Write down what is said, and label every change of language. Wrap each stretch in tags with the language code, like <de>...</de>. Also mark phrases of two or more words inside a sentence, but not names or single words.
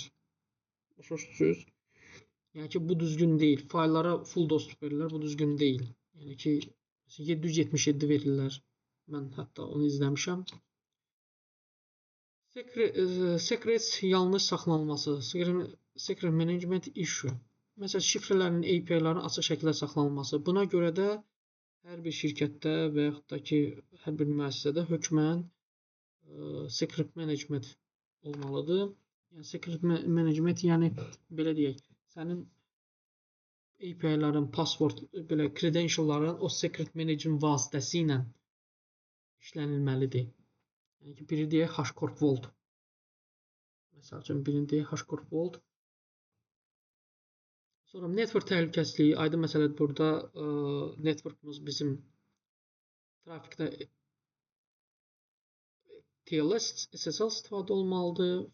<az>Başa düşürsünüz? Yəni ki, bu düzgün deyil. Fayllara full dostluq verirlər, bu düzgün deyil. Yəni ki, 777 verirlər. Mən hətta onu izləmişəm. Secrets yanlış saxlanılması.</az> <en>Secret management issue.</en> <az>Məsələn, şifrələrin, API-lərin açıq şəkildə saxlanılması. Buna görə də hər bir şirkətdə və yaxud da ki, hər bir müəssisədə hökmən</az> <en>secret management</en> <az>olmalıdır. Yəni,</az> <en>secret management,</en> <az>yəni, belə deyək, sənin API-lərin, password, belə credentialların o</az> <en>secret management</en> <az>vasitəsi ilə işlənilməlidir. Yəni ki, biri deyək HashiCorp Vault. Məsəl üçün, birini deyək HashiCorp Vault. Sonra network təhlükəsizliyi, aydın məsələdir burada networkımız bizim trafikdə TLS, SSL istifadə olmalıdır.</az>